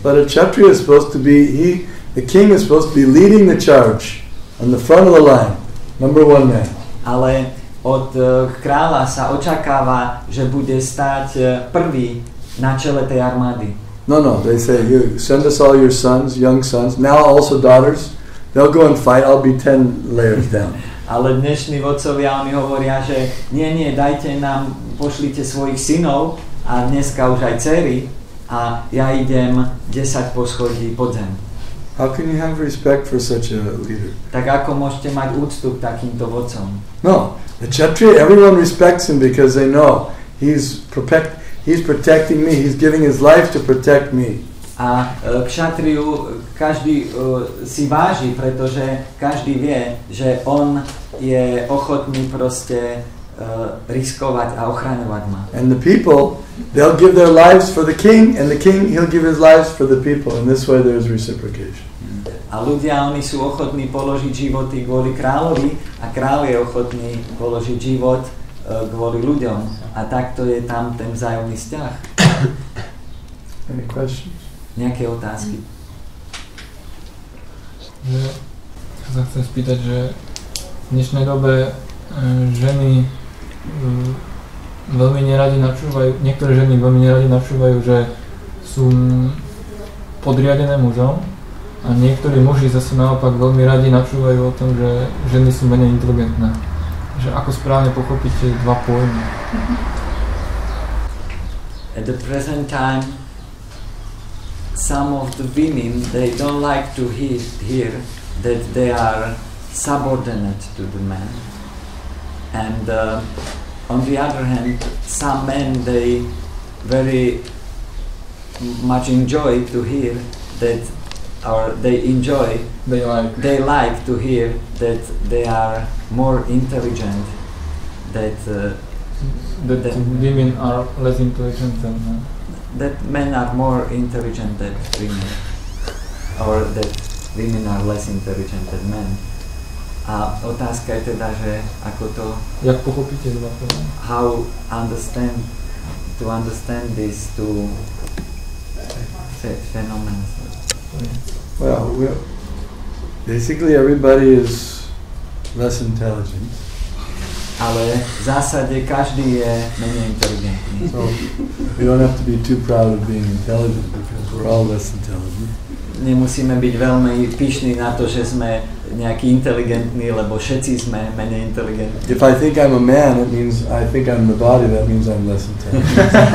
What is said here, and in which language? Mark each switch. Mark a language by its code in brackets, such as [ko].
[en] But a Kshatriya is supposed to be, the king is supposed to be leading the charge on the front of the line, number one man. [sk] Ale od kráľa sa očakáva, že bude stáť prvý na čele tej armády. [en] No, they say, you send us all your sons, young sons, now also daughters, they'll go and fight, I'll be 10 layers down. [sk] Ale dnešní vodcovia, oni hovoria, že nie, dajte nám, pošlite svojich synov a dneska už aj dcery a ja idem 10 poschodí pod zem. [en] How can you have respect for such a leader? [sk] Tak ako môžete mať úctu k takýmto vodcom? [en] No, the Kshatriya, everyone respects him because they know he's protecting me, he's giving his life to protect me. [sk] A Kshatriyu každý si váži, pretože každý vie, že on je ochotný proste riskovať a ochraňovať ma. [en] And the people, they'll give their lives for the king, and the king, he'll give his lives for the people. In this way there's reciprocation. [sk] A ľudia, oni sú ochotní položiť životy kvôli kráľovi a kráľ je ochotný položiť život kvôli ľuďom. A takto je tam ten vzájomný vzťah. [en] Any questions? [sk] Nejaké otázky? Ja sa chcem spýtať, že v dnešnej dobe ženy veľmi neradi načúvajú, niektoré ženy veľmi neradi načúvajú, že sú podriadené mužom a niektorí muži zase naopak veľmi radi načúvajú o tom, že ženy sú menej inteligentné. Že ako správne pochopiť tie dva pojmy. [en] At the present time, some of the women, they don't like to hear that they are subordinate to the men. And on the other hand, some men, they very much enjoy to hear that, or they like to hear that they are more intelligent, that women are less intelligent than men. That men are more intelligent than women, or that women are less intelligent than men. [sk] A otázka je teda, že ako to... Jak pochopíte dva pojmy? [en] How to understand these two phenomena. Well, basically everybody is less intelligent. [sk] Ale v zásade každý je menej inteligentný. [en] So we don't have to be too proud of being intelligent because we're all less intelligent. [sk] Nemusíme byť veľmi pyšní na to, že sme nejaký inteligentní, lebo všetci sme menej inteligentní. [en] If I think I'm a man, it means I think I'm the body, that means I'm less intelligent.